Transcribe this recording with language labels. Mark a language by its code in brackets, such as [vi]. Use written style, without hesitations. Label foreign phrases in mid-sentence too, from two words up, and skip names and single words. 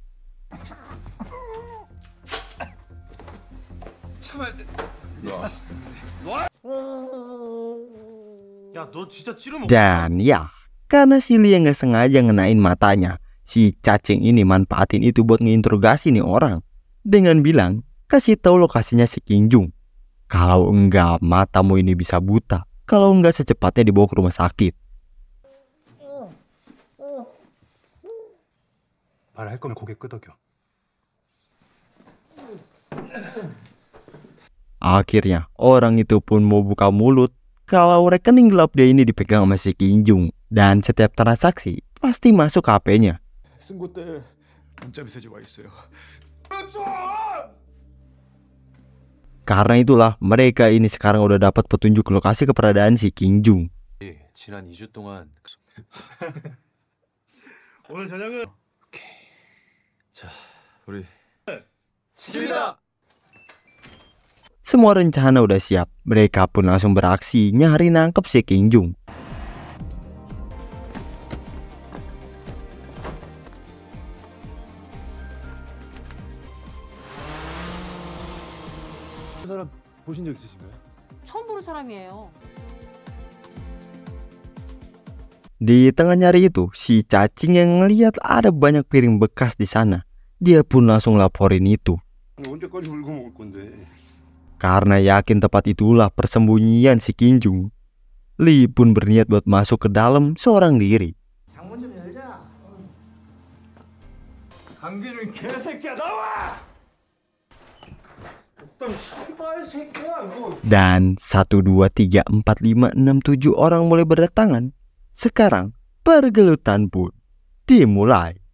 [id] Dan ya, karena si Lee yang gak sengaja ngenain matanya, si cacing ini manfaatin itu buat ngeinterogasi nih orang dengan bilang, kasih tahu lokasinya si Kim Jung. Kalau enggak, matamu ini bisa buta. Kalau enggak, secepatnya dibawa ke rumah sakit. [ko] 말할 거면 고개 끄덕여. [id] Akhirnya, orang itu pun mau buka mulut kalau rekening gelap dia ini dipegang sama si Kim Jung. Dan setiap transaksi pasti masuk ke HP-nya. [ko] 쓴 곳에 문자 메시지 와 있어요. [id] Karena itulah mereka ini sekarang udah dapat petunjuk lokasi keberadaan si Kim Jung. [ko] 지난 2주 동안 오늘 저녁은 자, 우리 시킵니다. [id] Semua rencana udah siap, mereka pun langsung beraksi nyari nangkep si Kim Jung. [ko] 사람 보신 적 있으신가요? 처음 보는 사람이에요. [id] Di tengah nyari itu, si cacing yang ngeliat ada banyak piring bekas di sana. Dia pun langsung laporin itu. [ko] 언제까지 울고 먹을 건데? [id] Karena yakin tempat itulah persembunyian si Kim Jung, Lee pun berniat buat masuk ke dalam seorang diri. [ko] 창문 좀 열자. 강기준 개새끼야 나와! [id] Dan 1, 2, 3, 4, 5, 6, 7 orang mulai berdatangan. Sekarang pergelutan pun dimulai.